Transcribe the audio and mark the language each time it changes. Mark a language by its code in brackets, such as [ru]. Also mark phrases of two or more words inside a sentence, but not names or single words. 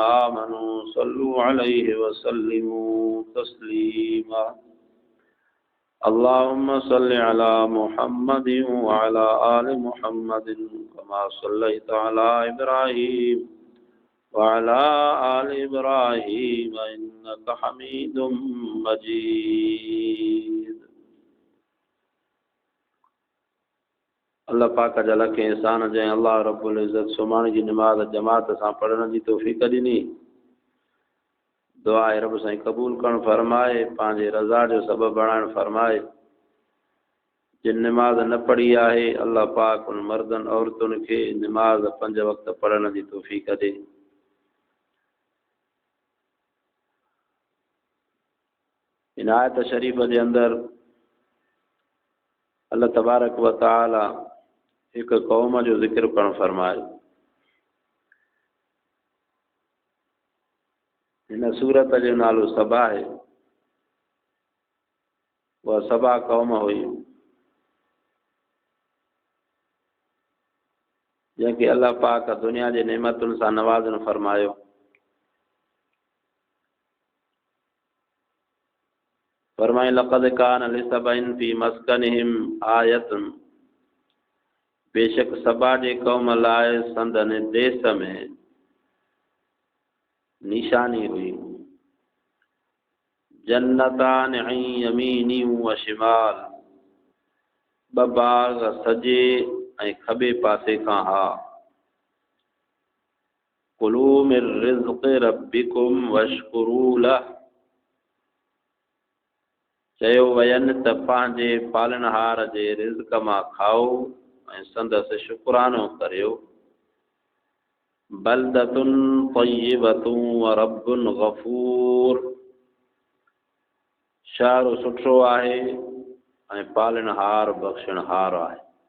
[ar] آمنوا صلوا عليه وسلموا تسليما اللهم صل على محمد وعلى آل محمد كما صليت على إبراهيم وعلى آل إبراهيم إنك حميد مجيد. [sd] अल्लाह पाक जा लख एहसान जंहिं अल्लाह रब्बुल इज़्ज़त सुभाणे जी नमाज़ जमात सां पढ़ण जी तौफ़ीक़ ॾिनी। दुआ आहे रब साईं क़बूल करण फरमाए, पंहिंजे रज़ा जो सबब बणाइण फरमाए। जिन नमाज़ न पढ़ी आहे अल्लाह पाक उन मर्दनि औरतुनि खे नमाज़ 5 वक़्त पढ़ण जी तौफ़ीक़ ॾे। इन आयत शरीफ़ जे अंदरि अल्लाह [ar] تبارك وتعالى [sd] एक कौम जो ज़िक्र करण फरमायो। इन सूरत जो नालो सबा है। वह सबा कौम हुई जंहिंखे अल्लाह पाक दुनिया जे नेमतुनि सां नवाज़न फरमायो। फरमाए [ar] لقد كان لسبإ في مسكنهم آية, [sd] बेशक सबा जे कौम लाइ संदन देश में निशानी हुई। [ar] جنتان عن يمين وشمال, [sd] ॿ बाग़ सजे ऐं खॿे पासे खां हा। [ar] كلوا من رزق ربكم واشكروا له, [sd] चयो वयनि त पंहिंजे पालनहार जे रिज़्क़ मां खाओ ऐं संदसि शुक्रानो करियो। [ar] بلدة طيبة ورب غفور, [sd] शहर सुठो आहे ऐं पालनहार बख़्शणहार आहे।